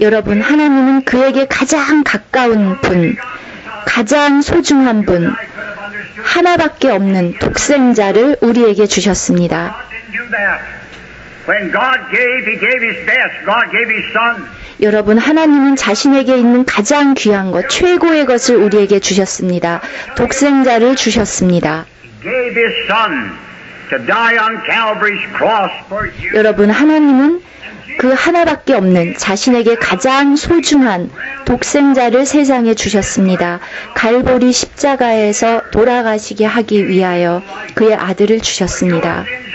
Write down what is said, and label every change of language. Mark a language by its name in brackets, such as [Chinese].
[Korean] 여러분, 하나님은 그에게 가장 가까운 분, 가장 소중한 분, 하나밖에 없는 독생자를 우리에게 주셨습니다. [English] When God gave, He gave His best. God gave His Son. [Korean] 여러분, 하나님은 자신에게 있는 가장 귀한 것, 최고의 것을 우리에게 주셨습니다. 독생자를 주셨습니다. [English] He gave His Son to die on Calvary's cross for you. [Korean] 여러분, 하나님은 그 하나밖에 없는 자신에게 가장 소중한 독생자를 세상에 주셨습니다. 갈보리 십자가에서 돌아가시게 하기 위하여 그의 아들을 주셨습니다.